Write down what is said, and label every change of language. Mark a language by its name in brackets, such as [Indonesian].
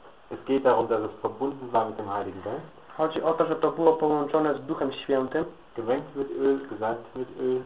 [German] Es geht darum, dass es verbunden war mit dem Heiligen Geist. [Polish] Chodzi o to, że to było połączone z Duchem Świętym. [German] Gewänkt mit Öl, gesalbt mit Öl.